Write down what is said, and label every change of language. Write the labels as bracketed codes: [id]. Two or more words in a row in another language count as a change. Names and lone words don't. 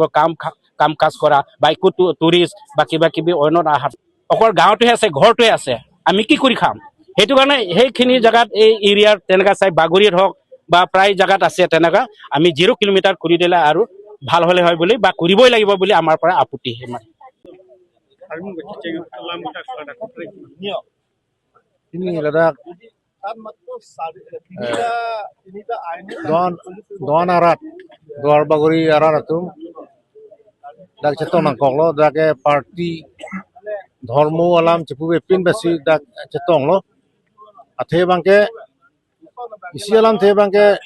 [as] কাম কাজ কৰা বা একো টুৰিষ্ট বা কিবা কিবি অন্য আহাৰ অকল গাঁৱটোহে আছে, ঘৰটোহে আছে, আমি কি কৰি খাম? সেইটো কাৰণে সেইখিনি জেগাত এই এৰিয়াৰ তেনেকুৱা চাই বাগৰিত হওক বা প্ৰায় জেগাত আছে তেনেকুৱা, আমি 0 কিলোমিটাৰ কৰি দিলে আৰু ভাল হ'লে হয় বুলি বা কৰিবই লাগিব বুলি আমাৰ পৰা আপত্তি। [mjw] ini ladak doan arat doar bagori arat atum dak ceto nangkong lo dak parti ধর্ম alam cepu pin besi dak cetong lo athe bangke isi alam the bangke